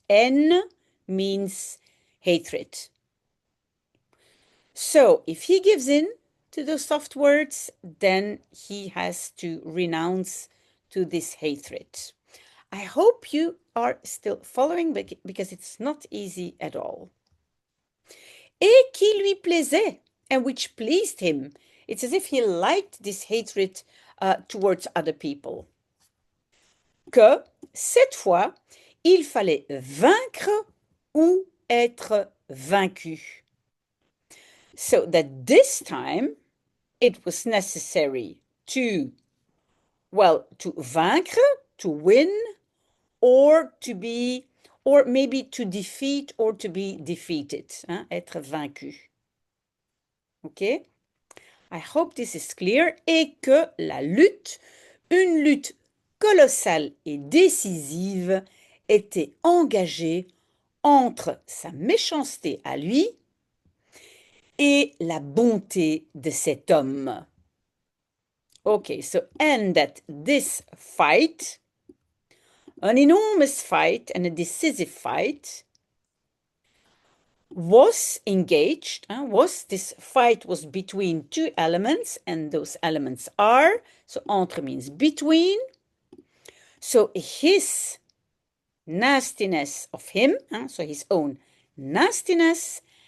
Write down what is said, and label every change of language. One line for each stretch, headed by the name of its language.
English: En means hatred. So if he gives in to those soft words, then he has to renounce to this hatred. I hope you are still following because it's not easy at all.
French: Et qui lui plaisait,
English: and which pleased him. It's as if he liked this hatred towards other people.
French: Que, cette fois, il fallait vaincre ou être vaincu.
English: So that this time it was necessary to vaincre, to win, or maybe to defeat or to be defeated.
French: Être vaincu.
English: Okay? I hope this is clear.
French: Et que la lutte, une lutte colossale et décisive, était engagée entre sa méchanceté à lui et la bonté de cet homme.
English: Okay, so and that this fight, an enormous fight and a decisive fight, was engaged, this fight was between two elements, and those elements are, so entre means between, so his nastiness of him, so his own nastiness,